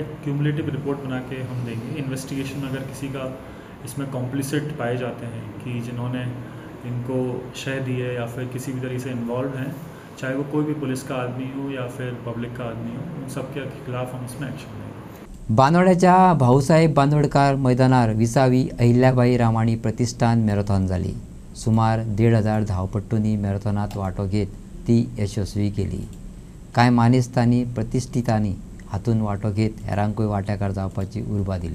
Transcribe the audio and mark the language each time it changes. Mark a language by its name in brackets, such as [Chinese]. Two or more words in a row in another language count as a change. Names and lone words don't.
[Hindi] एक [English] cumulative report [Hindi] बना के हम देंगे। इन्वेस्टिगेशन अगर किसी का इसमें कॉम्प्लिसिट पाए जाते हैं कि जिन्होंने इनको शह दी है या फिर किसी भी तरीके से इन्वॉल्व हैं, चाहे वो कोई भी पुलिस का आदमी हो या फिर पब्लिक का आदमी हो, उन सब के खिलाफ हम इसमें एक्शन लेंगे। [Konkani] बांदोड्याच्या भाऊसाहेब बांदोडकार मैदानार 20वी अहिल्याबाई रामाणी प्रतिष्ठान मॅरेथॉन जाली। सुमार 1,500 धावपट्टूंनी मॅरेथॉनात वांटो घेत ती यशस्वी केली। कांय मानेस्तांनी प्रतिष्ठितांनी हातूंत वांटो घेत हेरांकूय वांटेकार जावपाची उर्बा दिली।